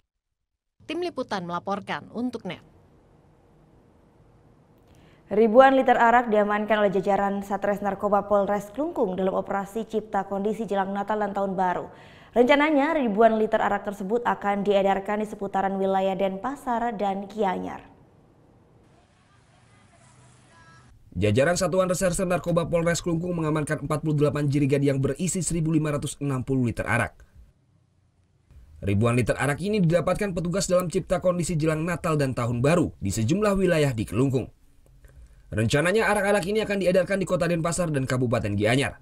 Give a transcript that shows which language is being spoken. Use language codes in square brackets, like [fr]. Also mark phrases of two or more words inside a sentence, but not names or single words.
[id] Tim Liputan melaporkan untuk NET. Ribuan liter arak diamankan oleh jajaran Satres Narkoba Polres Klungkung dalam operasi Cipta Kondisi jelang Natal dan Tahun Baru. Rencananya ribuan liter arak tersebut akan diedarkan di seputaran wilayah Denpasar dan Gianyar. Jajaran Satuan Reserse Narkoba Polres Klungkung mengamankan 48 jerigen yang berisi 1.560 liter arak. Ribuan liter arak ini didapatkan petugas dalam Cipta Kondisi jelang Natal dan Tahun Baru di sejumlah wilayah di Klungkung. Rencananya arak-arak ini akan diedarkan di Kota Denpasar dan Kabupaten Gianyar.